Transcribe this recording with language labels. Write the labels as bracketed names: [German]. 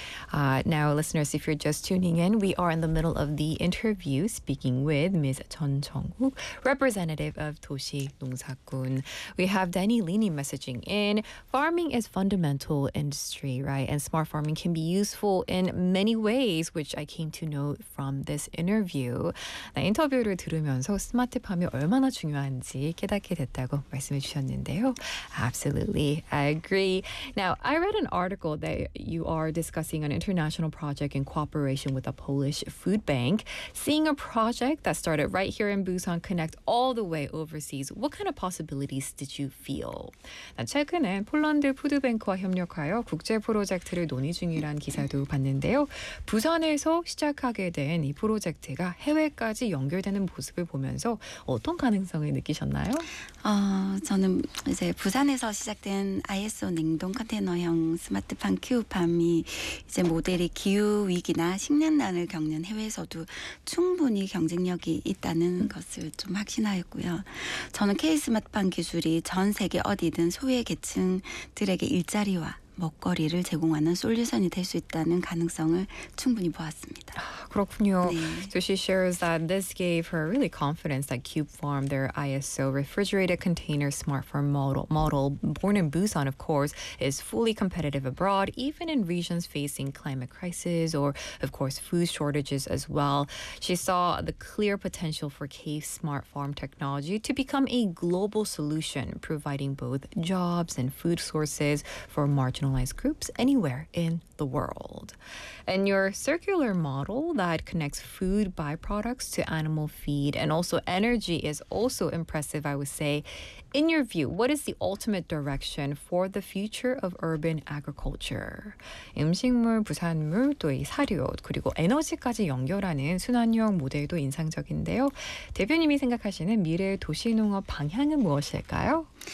[English] Now, listeners, if you're just tuning in, we are in the middle of the interview speaking with Ms. Chun Jung-wook, representative of 도시농사꾼. We have Danny Lini messaging in. Farming is fundamental industry, right? And smart farming can be useful in many ways, which I came to know from this interview. [Korean] 네, 인터뷰를 들으면서 스마트 팜이 얼마나 중요한지 깨닫게 됐다고 말씀해 주셨는데요. [English] Absolutely, I agree. Now, I read an article that you are discussing an international project in cooperation with a Polish food bank. Seeing a project that started right here in Busan connect all the way overseas, what kind of possibilities did you feel? [Korean] 최근에 폴란드 푸드뱅크와 협력하여 국제 프로젝트를 논의 중이라는 기사도 봤는데요. 부산에서 시작하게 된 이 프로젝트가 해외까지 연결되는 모습을 보면서 어떤 가능성을 느끼셨나요? 저는 이제 부산에서 시작된 ISO 냉동 컨테이너형 스마트팜 큐팜이 이제 모델이 기후 위기나 식량난을 겪는 해외에서도 충분히 경쟁력이 있다는 것을 좀 확신하였고요. 저는 K-스마트팜 기술이 전 세계 어디든 소외 계층들에게 일자리와 먹거리를 제공하는 솔루션이 될 수 있다는 가능성을 충분히 보았습니다. 그렇군요. 네. [English] So she shares that this gave her really confidence that CubeFarm, their ISO refrigerated container smart farm model, born in Busan, of course, is fully competitive abroad, even in regions facing climate crisis or, of course, food shortages as well. She saw the clear potential for Cave smart farm technology to become a global solution, providing both jobs and food sources for marginalized groups anywhere in the world. And your circular model that connects food byproducts to animal feed and also energy is also impressive, I would say. In your view, what is the ultimate direction for the future of urban agriculture? [Korean] 음식물, 부산물, 또 이 사료, 그리고 에너지까지 연결하는 순환형 모델도 인상적인데요. 대표님이 생각하시는 미래의 도시농업 방향은 무엇일까요?